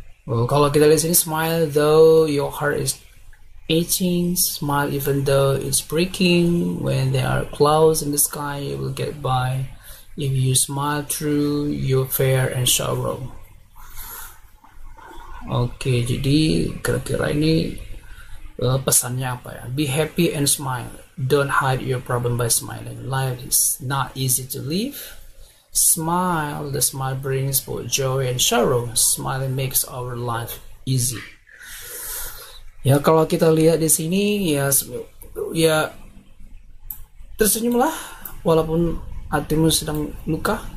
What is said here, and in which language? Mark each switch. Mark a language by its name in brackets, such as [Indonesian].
[Indonesian] Kalau kita lihat sini, [English] smile though your heart is aching, smile even though it's breaking. When there are clouds in the sky, you will get by. If you smile through your fear and sorrow. [Indonesian] Oke, jadi kira-kira ini pesannya apa ya? [English] Be happy and smile. Don't hide your problem by smiling. Life is not easy to live. Smile. The smile brings both joy and sorrow. Smiling makes our life easy. [Indonesian] Ya, kalau kita lihat di sini ya tersenyumlah walaupun hatimu sedang luka.